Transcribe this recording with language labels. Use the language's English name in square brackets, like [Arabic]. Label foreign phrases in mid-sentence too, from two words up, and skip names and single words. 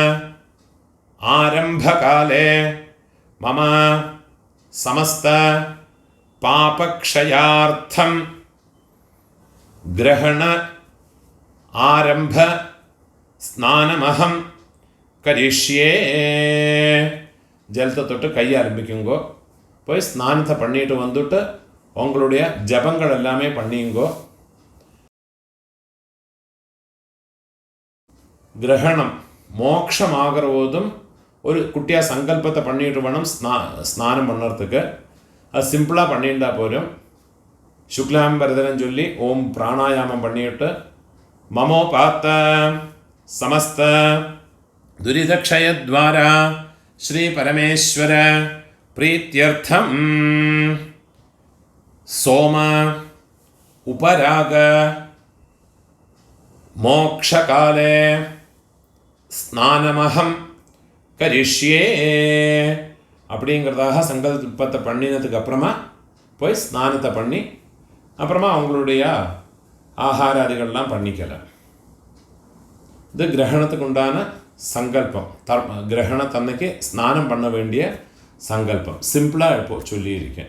[Sanskrit] आरंभकाले मम समस्त पापक्षयार्थं ग्रहण आरंभ स्नानमहं करिष्ये [Tamil] ஜலத்தை தொட்டு கையை ஆரம்பிக்குங்கோ. போய் ஸ்நானத்தை பண்ணிட்டு வந்துட்டு உங்களுடைய ஜபங்கள் எல்லாமே பண்ணிங்கோ. கிரகணம் மோட்சம் ஆகிற போதும் ஒரு குட்டியாக சங்கல்பத்தை பண்ணிட்டு வேணும் ஸ்நானம் பண்ணுறதுக்கு. அது சிம்பிளாக பண்ணிட்டா போதும். சுக்லாம்பரதனம் சொல்லி ஓம் பிராணாயாமம் பண்ணிட்டு [Sanskrit] ममोपात्त समस्त दुरितक्षयद्वारा श्री परमेश्वर प्रीत्यर्थम सोम उपराग मोक्षकाले स्नानमहं करिष्ये [Tamil] அப்படிங்கிறதாக சங்கல்பத்தை பண்ணினதுக்கு அப்புறமா போய் ஸ்நானத்தை பண்ணி அப்புறமா அவங்களுடைய ஆகாராதிகள்லாம் பண்ணிக்கலாம். இது கிரகணத்துக்கு உண்டான சங்கல்பம். கிரகணத்தன்னைக்கு ஸ்நானம் பண்ண வேண்டிய சங்கல்பம் சிம்பிளாக இப்போ சொல்லியிருக்கேன்.